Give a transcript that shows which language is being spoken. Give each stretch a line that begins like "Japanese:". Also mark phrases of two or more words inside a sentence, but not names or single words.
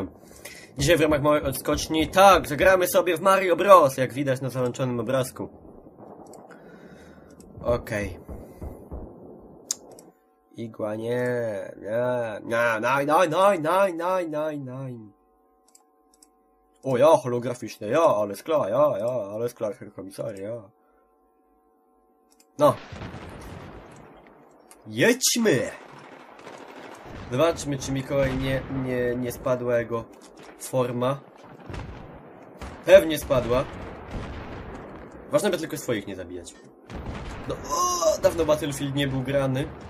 Polish: Dzisiaj w ramach małej odskoczni, tak, zagramy sobie w Mario Bros, jak widać na załączonym obrazku. Okej. Igła nie, O ja, holograficzne,
German: ja, alles klar, ja, alles klar, Herr Kommissar, ja.
Polish: No. Jedźmy! Zobaczmy, czy Mikołaj nie spadła jego forma. Pewnie spadła. Ważne, by tylko swoich nie zabijać. No, dawno Battlefield nie był grany.